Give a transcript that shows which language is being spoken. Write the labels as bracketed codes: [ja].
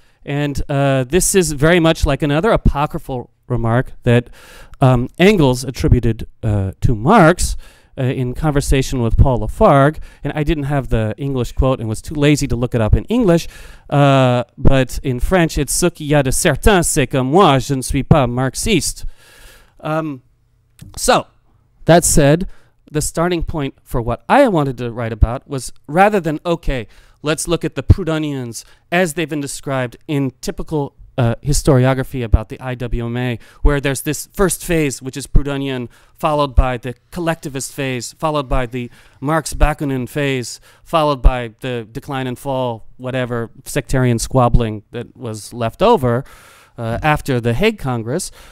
[en] And this is very much like another apocryphal remark that Engels attributed to Marx in conversation with Paul Lafargue. And I didn't have the English quote and was too lazy to look it up in English. But in French, it's [fr] ce qu'il y a de certain, c'est que moi, je ne suis pas marxiste. [en] So, that said, the starting point for what I wanted to write about was rather than, okay, let's look at the Proudhonians as they've been described in typical historiography about the IWMA, where there's this first phase, which is Proudhonian, followed by the collectivist phase, followed by the Marx-Bakunin phase, followed by the decline and fall, whatever, sectarian squabbling that was left over after the Hague Congress.